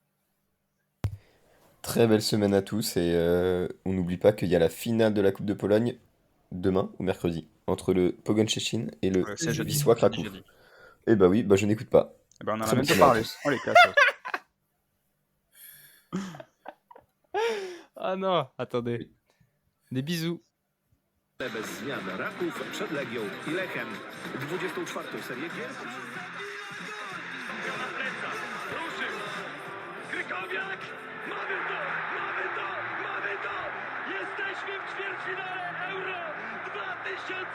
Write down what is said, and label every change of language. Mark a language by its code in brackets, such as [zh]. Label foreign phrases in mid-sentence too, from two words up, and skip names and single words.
[fr] Très belle semaine à tous et on n'oublie pas qu'il y a la finale de la Coupe de Pologne demain ou mercredi entre le Pogoń Szczecin et le C'est jeudi. Wisła Kraków. Jeudi. Eh bah oui, bah je n'écoute pas. Eh ben, on en a Très même bonne pas semaine à parlé. tous. On les casse. Ah non, attendez. Des bisous. [pl] Bez zmian Raków przed Legią i Lechem. 24. serię gier. Na plecach, ruszył! Krykowiak! Mamy to! Mamy to! Mamy to! Jesteśmy w ćwierćfinale Euro 2016!